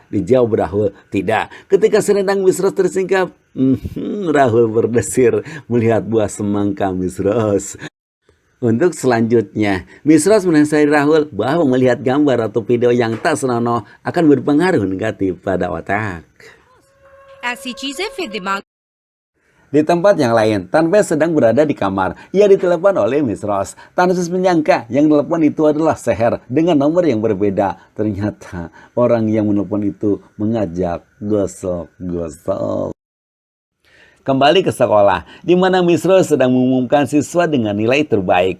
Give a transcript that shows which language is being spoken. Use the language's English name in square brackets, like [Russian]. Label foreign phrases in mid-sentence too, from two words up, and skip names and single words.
[Indonesian] Dijawab Rahul, tidak. Ketika selendang Miss Rose tersingkap, Rahul berdesir melihat buah semangka Miss Rose. Untuk selanjutnya, Miss Rose menasihati Rahul bahwa melihat gambar atau video yang tak senonoh akan berpengaruh negatif pada otak. [Hindi] ऐसी चीजें फिर दिमाग [Indonesian] Di tempat yang lain, Tanpes sedang berada di kamar. Ia ditelepon oleh Miss Rose. Tanpes menyangka yang telepon itu adalah Seher dengan nomor yang berbeda. Ternyata orang yang menelpon itu mengajak gosok-gosok. Kembali ke sekolah, di mana Miss Rose sedang mengumumkan siswa dengan nilai terbaik.